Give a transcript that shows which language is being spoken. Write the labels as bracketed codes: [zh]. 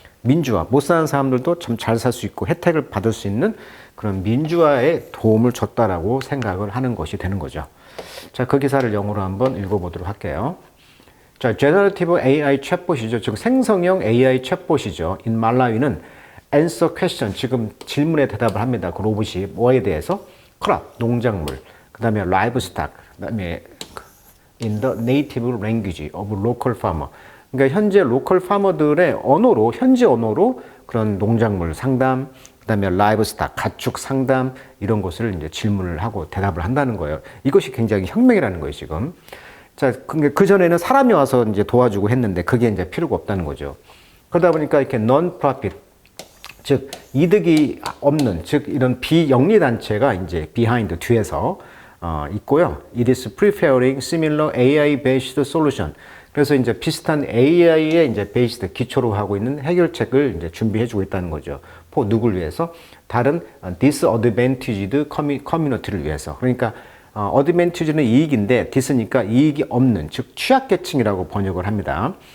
[ko] 민주화, 못 사는 사람들도 참 잘 살 수 있고 혜택을 받을 수 있는 그런 민주화에 도움을 줬다라고 생각을 하는 것이 되는 거죠. 자, 그 기사를 영어로 한번 읽어보도록 할게요. 자, Generative AI 챗봇이죠. 즉 생성형 AI 챗봇이죠. In 말라위는 [en] answer question, [ko] 지금 질문에 대답을 합니다. 그 로봇이 뭐에 대해서? [en] crop, 농작물, [ko] 그 다음에 [en] livestock, 그 다음에 in the native language of local farmer. [ko] 그러니까 현재 로컬 파머들의 언어로, 현지 언어로 그런 농작물 상담, 그 다음에 livestock, 가축 상담, 이런 것을 이제 질문을 하고 대답을 한다는 거예요. 이것이 굉장히 혁명이라는 거예요, 지금. 자, 그 전에는 사람이 와서 이제 도와주고 했는데 그게 이제 필요가 없다는 거죠. 그러다 보니까 이렇게 non-profit, 즉 이득이 없는, 즉 이런 비영리 단체가 이제 behind, 뒤에서 있고요. [en] It is preparing similar AI-based solution. [ko] 그래서 이제 비슷한 AI에 이제 베이스드 기초로 하고 있는 해결책을 이제 준비해주고 있다는 거죠. 누굴 위해서? 다른 disadvantaged 커뮤니티를 위해서. 그러니까 advantage는 이익인데 dis니까 이익이 없는, 즉 취약계층이라고 번역을 합니다.